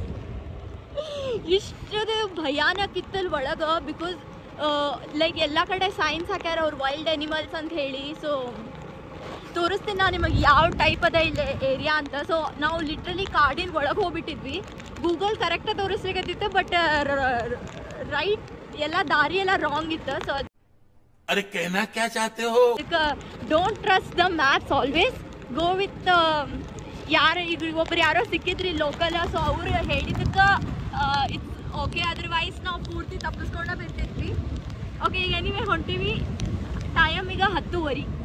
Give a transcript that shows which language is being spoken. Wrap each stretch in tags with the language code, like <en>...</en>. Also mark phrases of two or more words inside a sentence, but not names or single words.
<kn>ಇಷ್ಟದು ಭಯಾನಕ ಇತ್ತಲ್ಲಿ ಒಳಗೆ</kn> <en>because like</en> <kn>ಎಲ್ಲ ಕಡೆ ಸೈನ್ಸ್ ಹಾಕ್ಯಾರ ಅವ್ರು</kn> <en>wild animals</en> <kn>ಅಂತ ಹೇಳಿ ಸೊ ತೋರಿಸ್ತೀನಿ ನಾನು ನಿಮಗೆ ಯಾವ ಟೈಪ್ ಅದ ಇಲ್ಲ ಏರಿಯಾ ಅಂತ ಸೊ ನಾವು ಲಿಟ್ರಲಿ ಕಾಡಿನ ಒಳಗೆ ಹೋಗ್ಬಿಟ್ಟಿದ್ವಿ ಗೂಗಲ್ ಕರೆಕ್ಟಾಗಿ ತೋರಿಸ್ಲಿಕ್ಕತ್ತಿತ್ತು</kn> <en>but right</en> <kn>ಎಲ್ಲ ದಾರಿ ಎಲ್ಲ ರಾಂಗ್ ಇತ್ತು ಸೊ</kn> <hi>अरे कहना क्या चाहते हो</hi> <en>don't trust the maps always go with</en> <kn>ಯಾರು ಈಗ ಒಬ್ರು ಯಾರೋ ಸಿಕ್ಕಿದ್ರಿ ಲೋಕಲ್ ಸೊ ಅವ್ರು ಹೇಳಿದ್ದಕ್ಕೆ</kn> <en>it's okay otherwise</en> <kn>ನಾವು ಪೂರ್ತಿ ತಪ್ಪಿಸ್ಕೊಂಡ ಬರ್ತಿದ್ವಿ ಓಕೆ ಈಗ ನೀವೇ ಹೊಂಟೀವಿ ಟೈಮ್ ಈಗ 10:30</kn>